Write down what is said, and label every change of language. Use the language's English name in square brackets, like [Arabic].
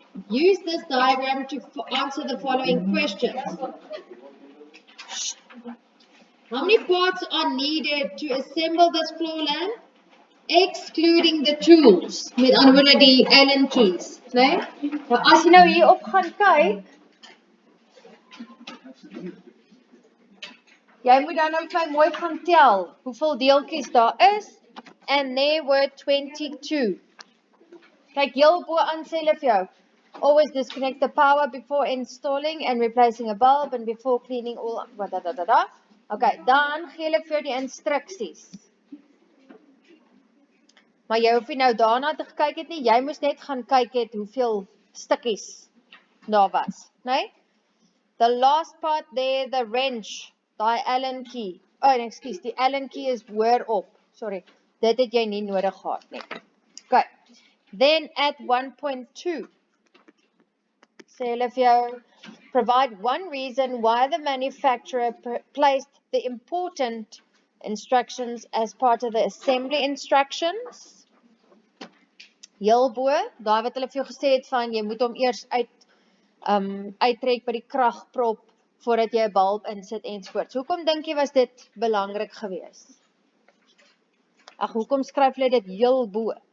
[English] Use this diagram to answer the following questions. How many parts are needed to assemble this floor lamp? Excluding the tools. [Afrikaans] Met ander woorde die Allen keys, né? Nou as jy nou hier op gaan kyk, jy moet dan nou vir my mooi gaan tel hoeveel deeltjies daar is, [English] and there were 22. [Afrikaans] Kyk, heel bo aan sê hulle vir jou, [English] always disconnect the power before installing and replacing a bulb and before cleaning all, [Afrikaans] Okay, dan gee hulle vir jou die instruksies. Maar jy hoef nie nou daarna te kyk het nie, jy moes net gaan kyk het hoeveel stukkies daar was, né? [English] The last part there, the wrench, [Afrikaans] die Allen key. [English] Oh, excuse, [Afrikaans] die Allen key is hoor op. Sorry, dit het jy nie nodig gehad nie. Okay. [English] Then at 1.2, [Afrikaans] sê hulle vir jou, [English] provide one reason why the manufacturer placed the important instructions as part of the assembly instructions. [Afrikaans] Heel bo, daar wat hulle vir jou gesê het van, jy moet hom eers uittrek by die kragprop voordat jy 'n bulb insit ensovoorts. Hoekom dink jy was dit belangrik geweest? Ag, hoekom skryf hulle dit heel bo?